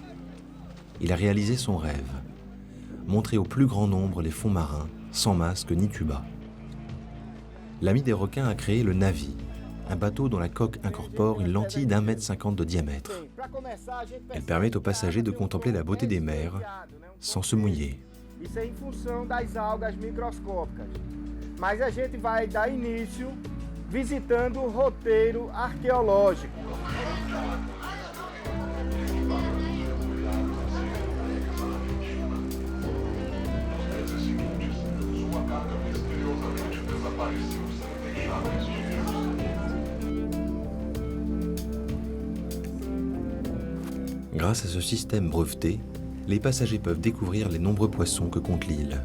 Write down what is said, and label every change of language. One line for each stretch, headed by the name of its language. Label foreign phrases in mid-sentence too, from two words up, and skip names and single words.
French: Il a réalisé son rêve, montrer au plus grand nombre les fonds marins, sans masque ni tuba. L'ami des requins a créé le Navi, un bateau dont la coque incorpore une lentille d'1,50 m de diamètre. Elle permet aux passagers de contempler la beauté des mers sans se mouiller.
Portuguese: Isso é em função das algas microscópicas. Mas a gente vai dar início visitando o roteiro arqueológico.
French: Grâce à ce système breveté, les passagers peuvent découvrir les nombreux poissons que compte l'île.